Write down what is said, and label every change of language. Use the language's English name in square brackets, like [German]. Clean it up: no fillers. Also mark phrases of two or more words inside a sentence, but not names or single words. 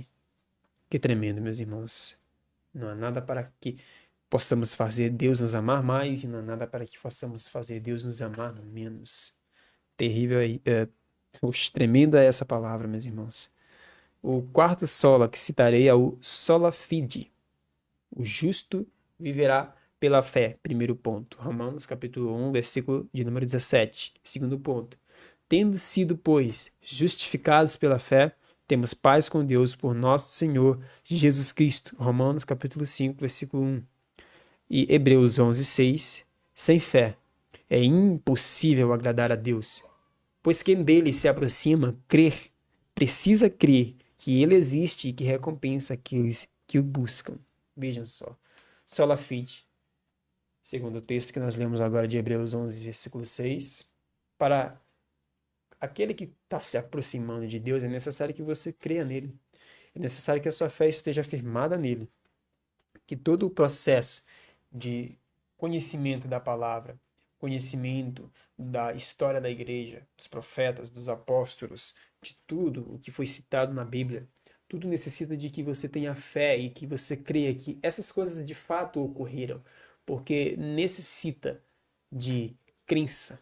[Portuguese] Que tremendo, meus irmãos. Não há nada para que possamos fazer Deus nos amar mais e não há nada para que possamos fazer Deus nos amar menos. Terrível aí. Tremenda é essa palavra, meus irmãos. O quarto sola que citarei é o [Latin] sola fide. [Portuguese] O justo viverá pela fé. Primeiro ponto. Romanos capítulo 1, versículo de número 17. Segundo ponto. Tendo sido, pois, justificados pela fé, temos paz com Deus por nosso Senhor Jesus Cristo. Romanos capítulo 5, versículo 1. E Hebreus 11, 6. Sem fé é impossível agradar a Deus, pois quem dele se aproxima, precisa crer que ele existe e que recompensa aqueles que o buscam. Vejam só. [Latin] Sola fide, [Portuguese] segundo o texto que nós lemos agora de Hebreus 11, versículo 6, para aquele que está se aproximando de Deus, é necessário que você creia nele. É necessário que a sua fé esteja firmada nele. Que todo o processo de conhecimento da palavra, conhecimento da história da igreja, dos profetas, dos apóstolos, de tudo o que foi citado na Bíblia, tudo necessita de que você tenha fé e que você creia que essas coisas de fato ocorreram, porque necessita de crença.